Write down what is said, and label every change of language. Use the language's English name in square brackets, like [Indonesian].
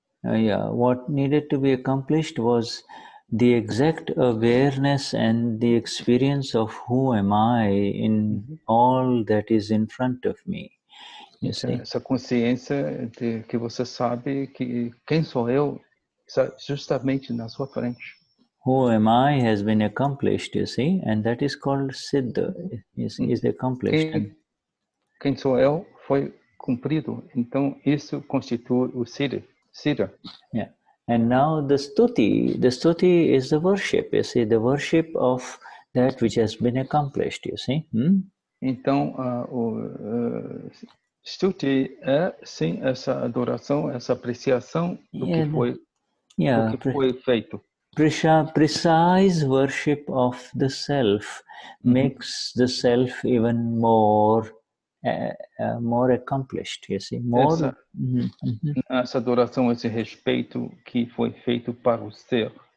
[English] Yeah, what needed to be accomplished was the exact awareness and the experience of who am I in all that is in front of me. [Portuguese] Essa consciência de que você sabe que quem sou eu justamente na sua frente. [English] Who am I has been accomplished, you see, and that is called Siddha, is accomplished. [Portuguese] Quem sou eu foi cumprido, então isso constitui o Siddha. Yeah. [English] And now the Stuti is the worship, you see, the worship of that which has been accomplished, you see. [Portuguese] Então, o Stuti é, sim, essa adoração, essa apreciação do que foi feito. [English] Precise worship of the self makes the self even more accomplished, you see. [Portuguese] Essa adoração, esse respeito que foi feito para o ser.